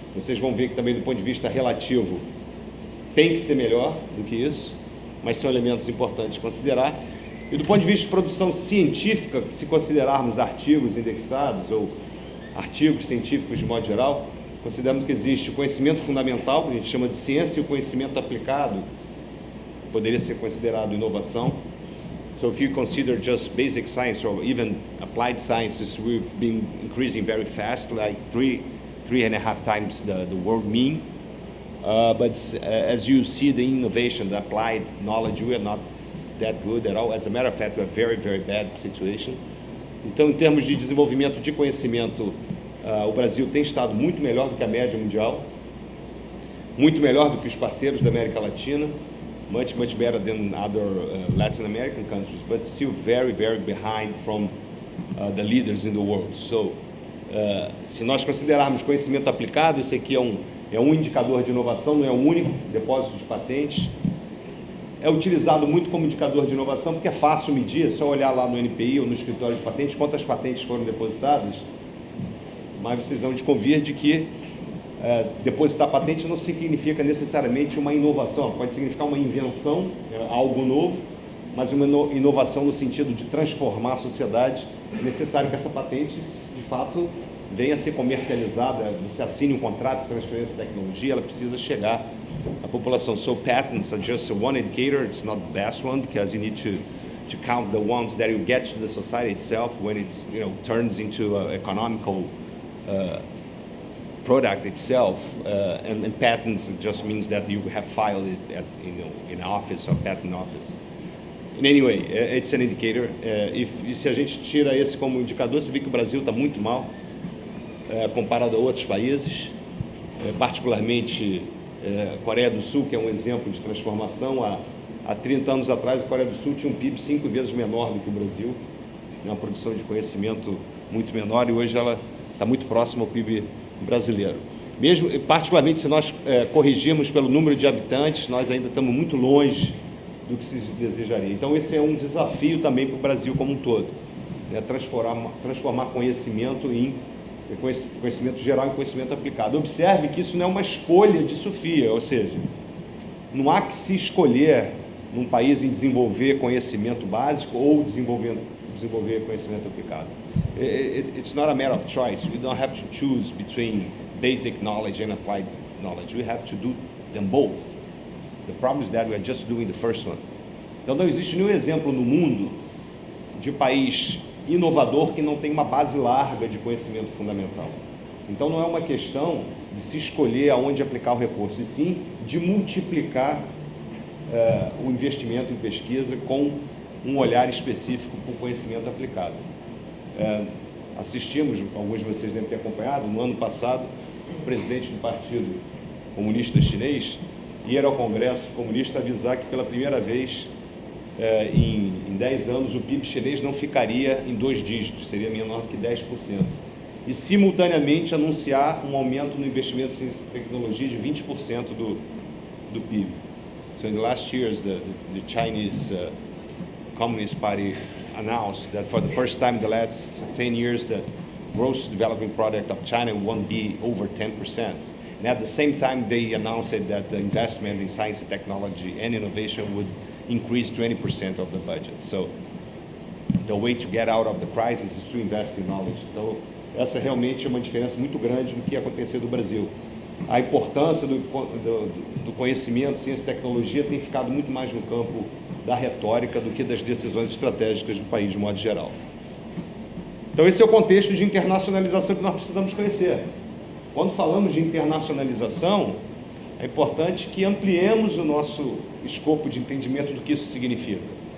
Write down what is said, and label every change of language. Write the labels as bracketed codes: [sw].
[pt] Vocês vão ver que também do ponto de vista relativo tem que ser melhor do que isso, mas são elementos importantes de considerar. E do ponto de vista de produção científica, se considerarmos artigos indexados ou artigos científicos de modo geral, considerando que existe o conhecimento fundamental, que a gente chama de ciência, e o conhecimento aplicado, poderia ser considerado inovação. [en] So if you consider just basic science or even applied sciences, we've been increasing very fast, like 3.5 times the world mean. But as you see the innovation, the applied knowledge, we are not that good at all. As a matter of fact, we are very, very bad situation. [pt] Então, em termos de desenvolvimento de conhecimento, o Brasil tem estado muito melhor do que a média mundial, muito melhor do que os parceiros da América Latina, [en] much better than other Latin American countries, but still very, very behind from the leaders in the world. [pt] So, se nós considerarmos conhecimento aplicado, esse aqui é um indicador de inovação, não é o único, depósito de patentes. é utilizado muito como indicador de inovação, porque é fácil medir, é só olhar lá no NPI ou no escritório de patentes quantas patentes foram depositadas, mas vocês vão convir de que depositar patente não significa necessariamente uma inovação, pode significar uma invenção, algo novo, mas uma inovação no sentido de transformar a sociedade. É necessário que essa patente, de fato, venha a ser comercializada, você assine um contrato de transferência de tecnologia, ela precisa chegar à população. [en] So patents are just one indicator, it's not the best one, because you need to count the ones that you get to the society itself when it turns into an economical product itself, and patents just means that you have filed it at, in office or patent office. In any way, it's an indicator. [pt] Se a gente tira esse como indicador, você vê que o Brasil está muito mal comparado a outros países, particularmente Coreia do Sul, que é um exemplo de transformação. Há 30 anos atrás, a Coreia do Sul tinha um PIB 5 vezes menor do que o Brasil, uma produção de conhecimento muito menor, e hoje ela está muito próxima ao PIB brasileiro. Mesmo, particularmente, se nós corrigirmos pelo número de habitantes, nós ainda estamos muito longe do que se desejaria. Então, esse é um desafio também para o Brasil como um todo, né? Transformar conhecimento em conhecimento geral em conhecimento aplicado. Observe que isso não é uma escolha de Sofia, ou seja, não há que se escolher num país em desenvolver conhecimento básico ou desenvolver conhecimento aplicado. [en] It's not a matter of choice. We don't have to choose between basic knowledge and applied knowledge. We have to do them both. The problem is that we are just doing the first one. [pt] Então não existe nenhum exemplo no mundo de país inovador que não tem uma base larga de conhecimento fundamental. Então não é uma questão de se escolher aonde aplicar o recurso, e sim de multiplicar o investimento em pesquisa com um olhar específico para o conhecimento aplicado. Assistimos, alguns de vocês devem ter acompanhado, no ano passado, o presidente do Partido Comunista Chinês ir ao Congresso Comunista avisar que pela primeira vez em 10 anos o PIB chinês não ficaria em 2 dígitos, seria menor que 10%. E simultaneamente anunciar um aumento no investimento em ciência e tecnologia de 20% do PIB. [en] So in the last years, the Chinese Communist Party announced that for the first time in the last 10 years, the gross development product of China won't be over 10%. And at the same time, they announced that the investment in science and technology and innovation would increase 20% of the budget. So the way to get out of the crisis is to invest in knowledge. [pt] Então, essa realmente é uma diferença muito grande do que aconteceu no Brasil. A importância do conhecimento, ciência e tecnologia tem ficado muito mais no campo da retórica do que das decisões estratégicas do país, de modo geral. Então, esse é o contexto de internacionalização que nós precisamos conhecer. Quando falamos de internacionalização, é importante que ampliemos o nosso escopo de entendimento do que isso significa.